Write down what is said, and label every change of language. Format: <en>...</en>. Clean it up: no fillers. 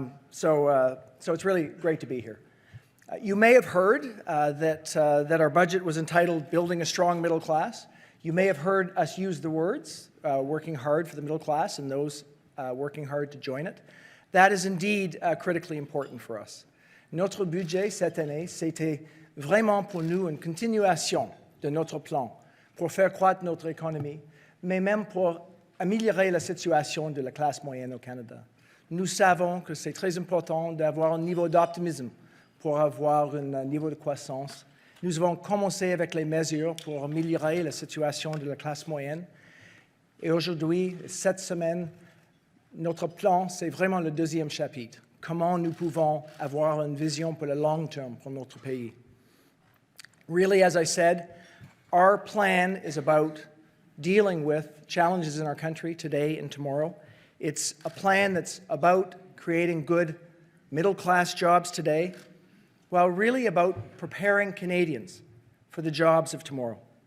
<en>So it's really great to be here. You may have heard that our budget was entitled Building a Strong Middle Class. You may have heard us use the words working hard for the middle class and those working hard to join it. That is indeed critically important for us.</en> <fr>Notre budget cette année, c'était vraiment pour nous une continuation de notre plan pour faire croître notre économie, mais même pour améliorer la situation de la classe moyenne au Canada. Nous savons que c'est très important d'avoir un niveau d'optimisme pour avoir un niveau de croissance. Nous avons commencé avec les mesures pour améliorer la situation de la classe moyenne. Et aujourd'hui, cette semaine, notre plan, c'est vraiment le deuxième chapitre. Comment nous pouvons avoir une vision pour le long terme pour notre pays.</fr> <en>Really, as I said, our plan is about dealing with challenges in our country today and tomorrow. It's a plan that's about creating good middle-class jobs today, while really about preparing Canadians for the jobs of tomorrow.</en>